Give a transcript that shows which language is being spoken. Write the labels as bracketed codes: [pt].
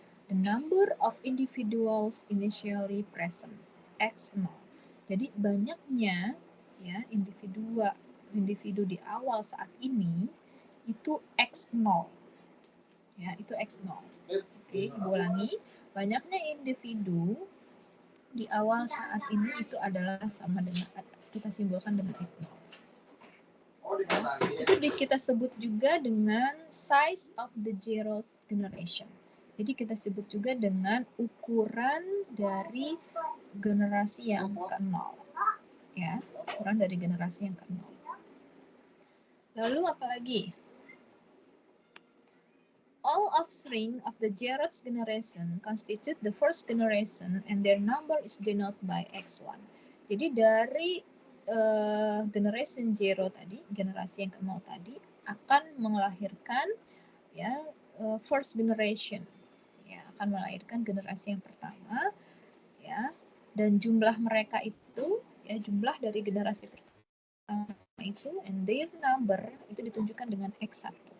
[en] The number of individuals initially present X0. [id] Jadi banyaknya ya individu di awal saat ini itu X0. Ya, itu X0. Oke, Ibu ulangi. Banyaknya individu di awal saat ini itu adalah sama dengan kita simbolkan dengan X0. Itu kita sebut juga dengan [en] size of the zeroth generation. [id] Jadi kita sebut juga dengan ukuran dari generasi yang ke-0. Ya, ukuran dari generasi yang ke-0. Lalu apalagi? [en] All offspring of the zeroth generation constitute the first generation and their number is denoted by X1. [id] Jadi dari generation zero tadi, generasi yang ke-0 tadi akan melahirkan ya [en] first generation. [id] Ya, akan melahirkan generasi yang pertama ya. Dan jumlah mereka itu ya jumlah dari generasi pertama itu [en] and their number [id] itu ditunjukkan dengan X1.